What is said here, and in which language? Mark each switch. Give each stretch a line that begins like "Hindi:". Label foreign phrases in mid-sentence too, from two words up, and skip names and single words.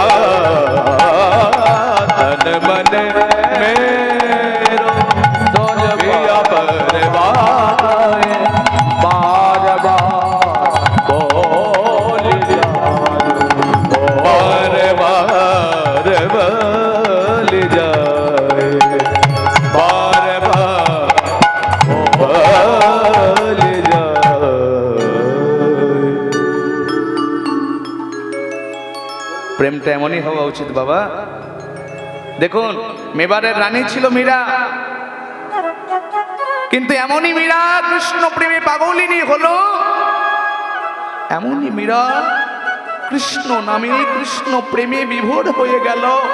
Hindi: तन मन मेरो पिया परवाए, बार बार बोल जाए, बार बार बोल जाए, बार बार बोल जाए।
Bangla: প্রেমটা এমনই হওয়া উচিত বাবা। দেখুন, মেবারের রানী ছিল মীরা, কিন্তু এমনই মীরা কৃষ্ণ প্রেমে পাগলিনী হলো, এমনই মীরা কৃষ্ণ নামে কৃষ্ণ প্রেমে বিভোর হয়ে গেল।